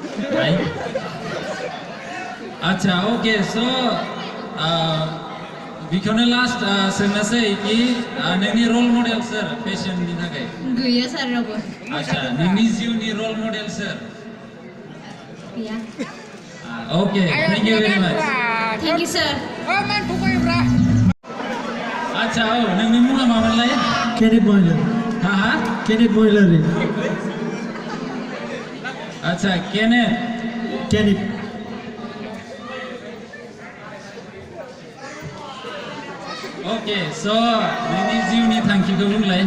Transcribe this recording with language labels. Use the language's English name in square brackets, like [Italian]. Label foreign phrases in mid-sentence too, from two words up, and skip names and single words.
[Bodo] आच्छा अके स' बेखौनो लास्ट सोंनोसै कि नोंनि [English] role model [Bodo] सोर फेशननि थाखाय गैया सार रावबो आच्छा नोंनि जिउनि [English] role model [Bodo] सोर गैया [English] okay thank you very much thank you sir [Bodo] आच्छा औ नोंनि मुङा मामोनलाय Kenneth Boiler. हा Kenneth Boiler. आच्छा Kenneth ओके स' नोंनि जिउनि थांखिखौ बुंलाय